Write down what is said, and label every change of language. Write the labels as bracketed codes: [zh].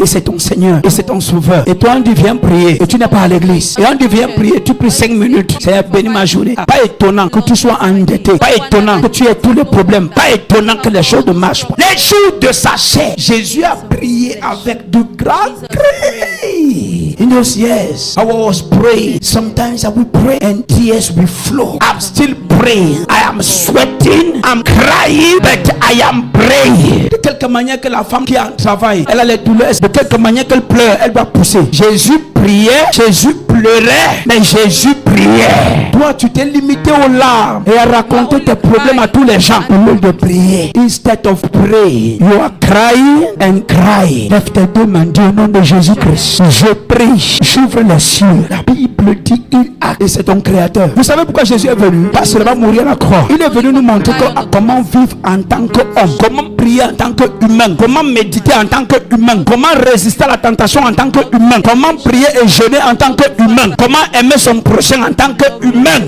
[fr] Et c'est ton Seigneur et c'est ton Sauveur. Et toi on dit viens prier et tu n'es pas à l'église. Et on dit viens prier, tu pries 5 minutes. C'est béni ma journée. Pas étonnant que tu sois endetté. Pas étonnant que tu aies tous les problèmes. Pas étonnant que les choses ne marchent pas. Les jours de sa chair, Jésus a prié avec de grands cris. [en] In those years, I was praying. Sometimes I will pray and tears will flow. I'm still praying. I am sweating. I'm crying, but I am praying. [fr] De quelque manière que la femme qui a un travail, elle a les douleurs. De quelque manière qu'elle pleure, elle doit pousser. Jésus priait, Jésus pleurait, mais Jésus priait. Toi, tu t'es limité aux larmes et à raconter tes problèmes à tous les gens au lieu de prier. [en] Instead of praying, you are crying and crying. [fr] Lève tes deux mains, dis au nom de Jésus-Christ. Je prie, j'ouvre les cieux. La Bible dit il a et c'est ton créateur. Vous savez pourquoi Jésus est venu? Pas seulement mourir à la croix. Il est venu nous montrer comment vivre en tant qu'homme, comment prier en tant qu'humain, comment méditer en tant qu'humain, comment résister à la tentation en tant qu'humain, comment prier et jeûner en tant qu'humain, comment aimer son prochain en tant qu'humain.